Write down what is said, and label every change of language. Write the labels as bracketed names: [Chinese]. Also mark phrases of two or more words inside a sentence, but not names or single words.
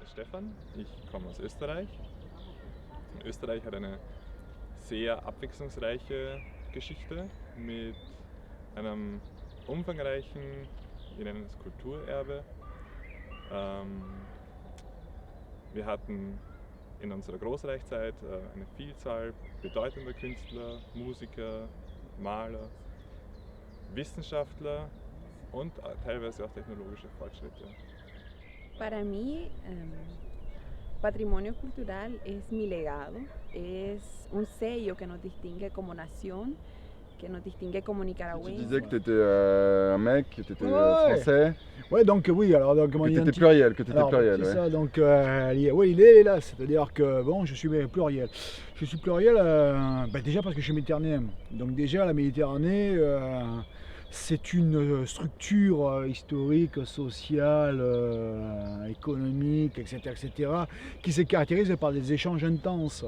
[German] Stefan, ich komme aus Österreich. Und Österreich hat eine sehr abwechslungsreiche Geschichte mit einem umfangreichen, wir nennen es Kulturerbe. Wir hatten in unserer Großreichszeit eine Vielzahl bedeutender Künstler, Musiker, Maler, Wissenschaftler und teilweise auch technologische Fortschritte. [Spanish] Para mí, patrimonio cultural es mi legado, es un sello que nos distingue como nación, que nos distingue como [French] Tu [Spanish] nicaragüenses. [French] disais que tu étais un mec, que tu étais français. Ouais, donc oui, alors donc Que tu étais pluriel, que tu étais pluriel. C'est Ouais. ça, donc oui, l'idée est là, c'est-à-dire que bon, je suis pluriel. Je suis pluriel déjà parce que je suis méditerranéen. Donc déjà la Méditerranée, c'est une structure historique, sociale, économique, etc., qui se caractérise par des échanges intenses.